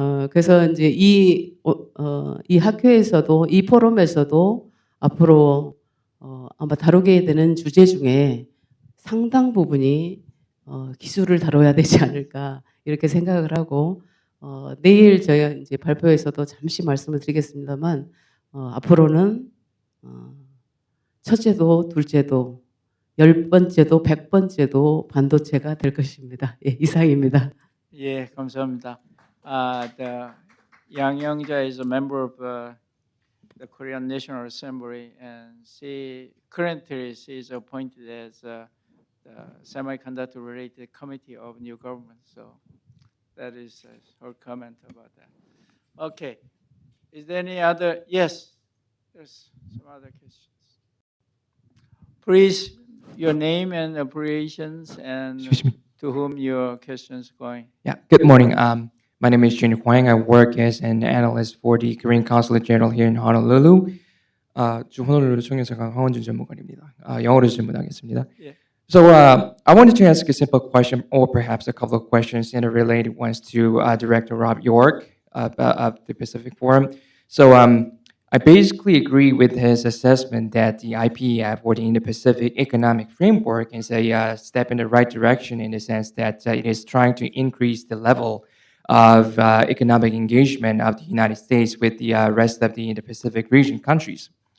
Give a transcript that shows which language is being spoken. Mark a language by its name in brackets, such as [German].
[Korean] 그래서 이제 이 학회에서도 이 포럼에서도 앞으로 아마 다루게 되는 주제 중에 상당 부분이 기술을 다뤄야 되지 않을까 이렇게 생각을 하고 내일 저희 이제 발표에서도 잠시 말씀을 드리겠습니다만 앞으로는 첫째도 둘째도 10번째도 100번째도 반도체가 될 것입니다. 예, 이상입니다. 예, 감사합니다. [English] The 양영자 is a member of the Korean National Assembly, and she is appointed as the semiconductor-related committee of new government. So that is her comment about that. Okay, is there any other? Yes, there's some other questions. Please, your name and affiliations and Excuse me. to whom your questions going. Yeah, good morning. My name is Jin Huang. I work as an analyst for the Korean Consulate General here in Honolulu. [Korean] 주 호놀룰루 총영사관 황원준 전무관입니다. 영어로 질문하겠습니다. [English] Yeah. So I wanted to ask a simple question, or perhaps a couple of questions, and related ones to Director Rob York of the Pacific Forum. So I basically agree with his assessment that the IPEF, or the Indo-Pacific Economic Framework, is a step in the right direction in the sense that it is trying to increase the level of economic engagement of the United States with the rest of the Indo-Pacific region countries.